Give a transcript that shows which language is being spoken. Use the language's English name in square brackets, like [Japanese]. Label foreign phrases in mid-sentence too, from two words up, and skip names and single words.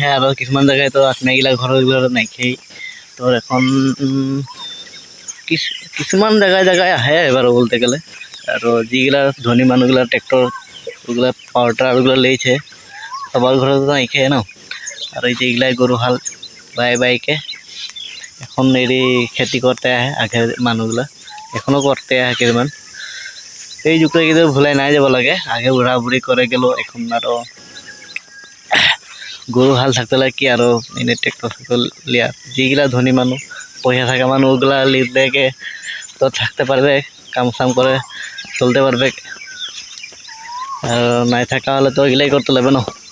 [Rangpuri] আর কিছুমান জায়গায় তো আপনাগিলা ঘর নাই খেয়ে তোর এখন কিছুমান জায়গায় আহে এবারও বলতে গেলে। আর যেগুলা ধনী মানুহগুলা ট্রেক্টর ওগুলা [English] power tiller [Rangpuri] ওগুলো লেইছে, সবার ঘরে তো নাই খেয়ে ন। আর এই যে এগুলাই গরু হাল বাইকে এখন এরি খেতি করতে আহে, আগে মানুহগুলা এখনো করতে আহে কেইমান। এই যুগটা কিন্তু ভুলাই নাই যাব লাগে, আগে বুঢ়া বুঢ়ী করে গেল, এখন আরো গরু হাল থাকতে লাগে কি আরো এনে ট্রেক্টর লিয়া। যেগুলা ধনী মানুষ পয়সা থাকা মানুষ ওগুলা লিদেকে তো থাকতে পারবে, কাম চাম করে চলতে পারবে, আর নাই থাকা হলে তো এগুলাই করতে লাগবে না।